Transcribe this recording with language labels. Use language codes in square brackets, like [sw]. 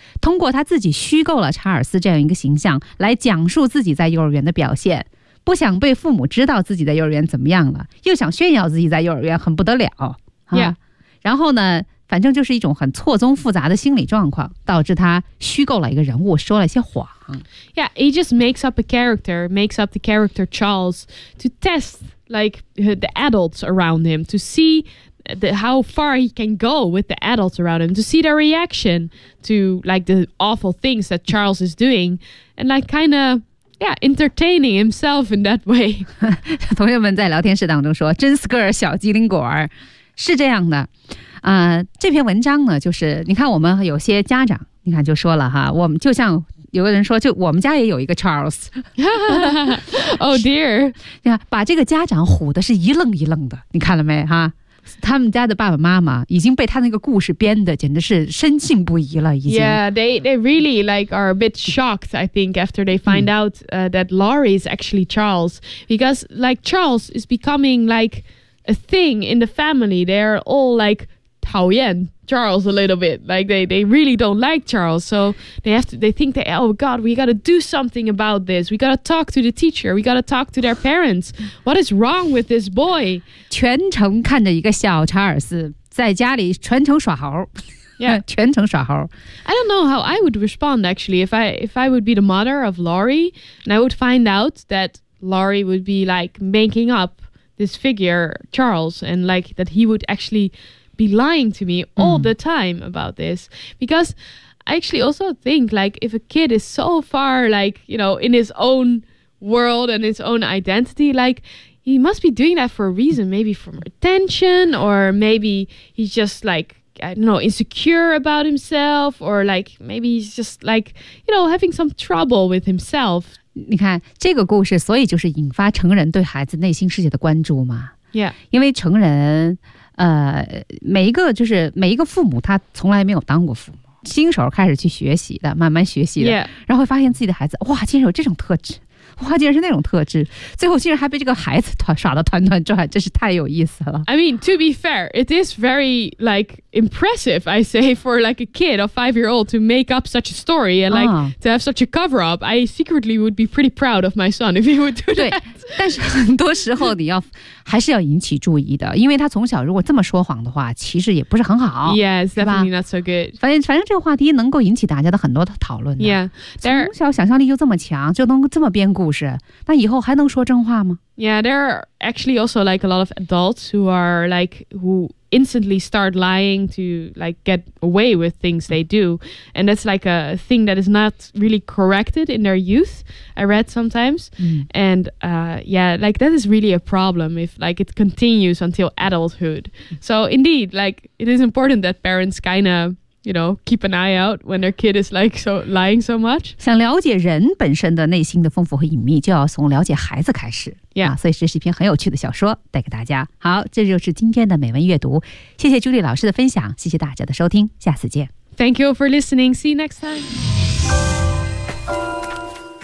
[zh] 通过他自己虚构了查尔斯这样一个形象，来讲述自己在幼儿园的表现，不想被父母知道自己在幼儿园怎么样了，又想炫耀自己在幼儿园很不得了。 [en] Yeah. [zh] 然后呢，反正就是一种很错综复杂的心理状况，导致他虚构了一个人物，说了一些谎。 [en] Yeah, he just makes up a character, makes up the character Charles to test like the adults around him, to see how far he can go with the adults around him, to see their reaction to like the awful things that Charles is doing, and like kind of yeah, entertaining himself in that way. [zh] 同学们在聊天室当中说，真是个小机灵果儿，是这样的。这篇文章呢，就是你看我们有些家长，你看就说了哈，我们就像有个人说，就我们家也有一个 Charles。 [en] Oh dear， [zh] 你看把这个家长唬的是一愣一愣的，你看了没哈？他们家的爸爸妈妈已经被他那个故事编的简直是深信不疑了，已经。 [en] Yeah, they really like are a bit shocked. I think after they find out that Lori is actually Charles, because like Charles is becoming like a thing in the family. They're all like. [zh] 讨厌 [en] Charles a little bit, like they really don't like Charles, so they think oh God, we gotta do something about this. We gotta talk to the teacher. We gotta talk to their parents. What is wrong with this boy? [zh] 全程看着一个小查尔斯在家里全程耍猴 [en] yeah, [zh] 全程耍猴 [en] I don't know how I would respond actually if I would be the mother of Lori and I would find out that Lori would be like making up this figure Charles and like that he would actually. Be lying to me all the time about this because I actually also think like if a kid is so far like you know in his own world and his own identity like he must be doing that for a reason maybe for attention or maybe he's just like I don't know insecure about himself or like maybe he's just like you know having some trouble with himself [zh] 你看这个故事所以就是引发成人对孩子内心世界的关注嘛 [en] yeah [zh] 因为成人每一个就是每一个父母他从来没有当过父母新手开始去学习的慢慢学习的、 [en] yeah. [zh] 然后会发现自己的孩子哇竟然有这种特质哇，竟然是那种特质，最后竟然还被这个孩子耍得团团转，真是太有意思了。 [en] I mean, to be fair, it is very, like, impressive, I say, for, like, a kid, a five-year-old, to make up such a story and, like,、to have such a cover-up. I secretly would be pretty proud of my son if he would do that. [zh] 但是很多时候你要还是要引起注意的，因为他从小如果这么说谎的话，其实也不是很好。 [en] Yes, definitely not so good. [zh] 反正这个话题能够引起大家的很多的讨论的。 [en] Yeah, [zh] 从小想象力就这么强，就能这么编故事，那以后还能说真话吗？ [en] Yeah, there are actually also like a lot of adults who are like who instantly start lying to like get away with things they do, and that's like a thing that is not really corrected in their youth. I read sometimes, and yeah, like that is really a problem if like it continues until adulthood. So indeed, like it is important that parents kind of. You know, keep an eye out when their kid is like so lying so much. [zh] 想了解人本身的内心的丰富和隐秘，就要从了解孩子开始。 [en] Yeah,、 [zh] 所以这是一篇很有趣的小说，带给大家。好，这就是今天的美文阅读。谢谢 Julie 老师的分享，谢谢大家的收听，下次见。 [en] Thank you for listening. See you next time.